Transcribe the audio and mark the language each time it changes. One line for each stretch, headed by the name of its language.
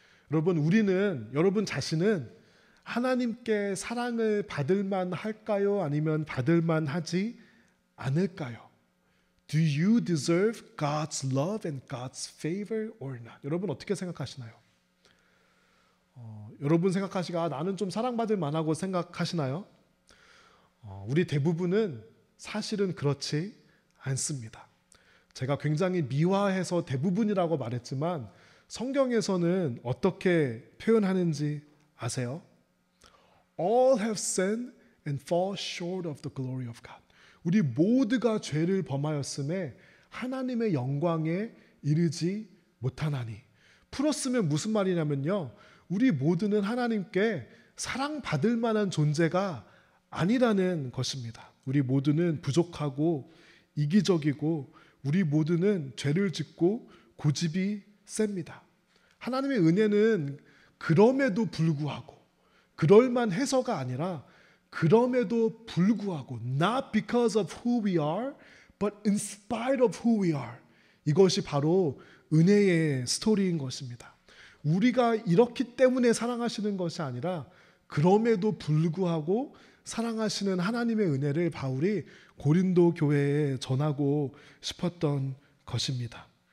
Korean: 여러분, 우리는 여러분 자신은 하나님께 사랑을 받을 만할까요? 아니면 받을 만하지 않을까요?
English: Do you deserve God's love and God's favor or not?
Korean: 여러분 어떻게 생각하시나요? 여러분 생각하시가 나는 좀 사랑받을 만하고 생각하시나요? 우리 대부분은 사실은 그렇지 않습니다. 제가 굉장히 미화해서 대부분이라고 말했지만 성경에서는 어떻게 표현하는지 아세요?
English: All have sinned and fall short of the glory of God.
Korean: 우리 모두가 죄를 범하였음에 하나님의 영광에 이르지 못하나니. 풀었으면 무슨 말이냐면요. 우리 모두는 하나님께 사랑받을 만한 존재가 아니라는 것입니다. 우리 모두는 부족하고 이기적이고 우리 모두는 죄를 짓고 고집이 셉니다. 하나님의 은혜는 그럼에도 불구하고 그럴만 해서가 아니라 그럼에도 불구하고
English: not because of who we are
Korean: but in spite of who we are. 이것이 바로 은혜의 스토리인 것입니다. 우리가 이렇기 때문에 사랑하시는 것이 아니라 그럼에도 불구하고 사랑하시는 하나님의 은혜를 바울이 고린도 교회에 전하고 싶었던 것입니다.